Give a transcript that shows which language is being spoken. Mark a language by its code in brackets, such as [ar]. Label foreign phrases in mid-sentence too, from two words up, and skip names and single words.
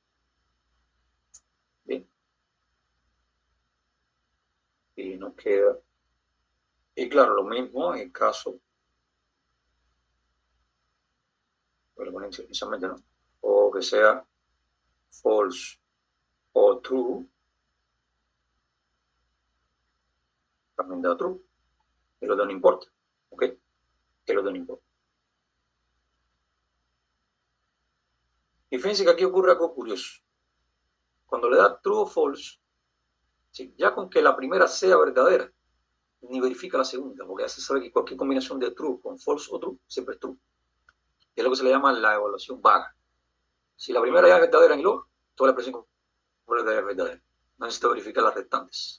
[es] Bien. Y nos queda. Y claro, lo mismo en el caso. Lo ponen inicialmente, ¿no? O que sea false o true también da true. El otro no importa. ¿Ok? El otro no importa. Y fíjense que aquí ocurre algo curioso. Cuando le da true o false, ¿sí? Ya con que la primera sea verdadera, ni verifica la segunda, porque ya se sabe que cualquier combinación de true con false o true siempre es true. Es lo que se le llama la evaluación vaga. Si la primera ya es verdadera en el O, toda la expresión completa es verdadera. No necesita verificar las restantes.